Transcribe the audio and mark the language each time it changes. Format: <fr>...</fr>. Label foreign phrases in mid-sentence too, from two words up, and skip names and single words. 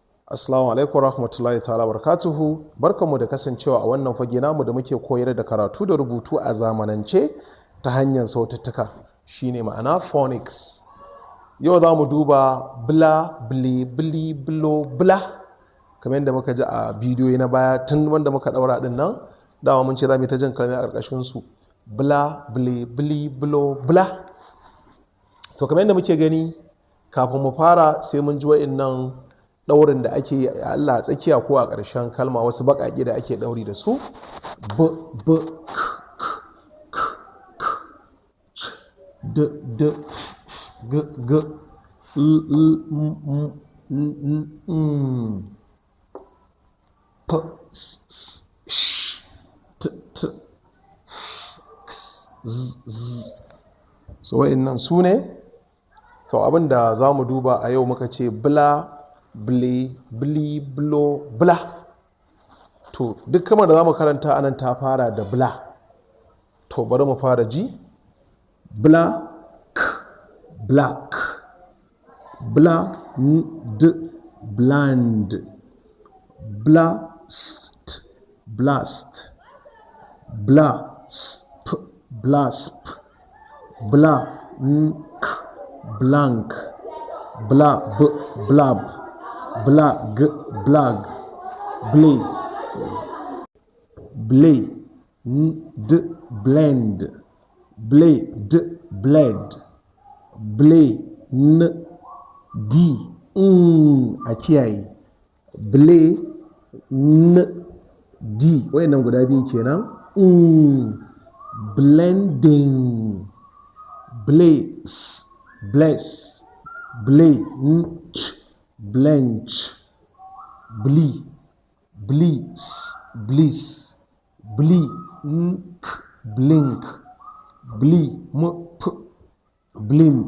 <ar>السلام عليكم رحمة الله تعالى بركاته.</ar> <ha>Barkanmu da kasancewa a wannan fage namu da muke koyar da karatu da rubutu a zamanance ta hanyar sautattuka shine ma'ana phonics. Yau za mu duba bla, bli, bili, bilo, bla kamar yadda muka ji a bidiyoyi na baya tun wanda muka daura din nan dama mun ce za mu yi ta jin kalmai a ƙarƙashin su bla, bli, bili, bilo, bla. To kamar yadda muke gani kafin mu fara sai mun ji wa'innan ɗaurin da ake yi a Allah a tsakiya ko a ƙarshen kalma wasu baƙaƙe da ake ɗauri da su b b d d g g l l m n p s s sh t t x z z. So wa'innan su ne. To abin da za mu duba a yau muka ce bla, bli, bili, bilo, bla. To duk kamar da za mu karanta anan ta fara da bla. To bari mu fara ji.</ha> <en>Bla, k, black. Bla, d, bland. Blast, blast. Blasp, blasp. Blank, blank. Blab, blab. Blag, blag. Blay, blay. D, blend. Blade, bled. Blay, n, d.</en> <ha>A kiyaye.</ha> <en>Blay, n, d.</en> <ha>Wayannan guda biyu kenan.</ha> <en>Blending. Blaze, bless. Blanch, blanch. Blee, bliss, bliss. Blink, blink. Blimp, blimp.</en>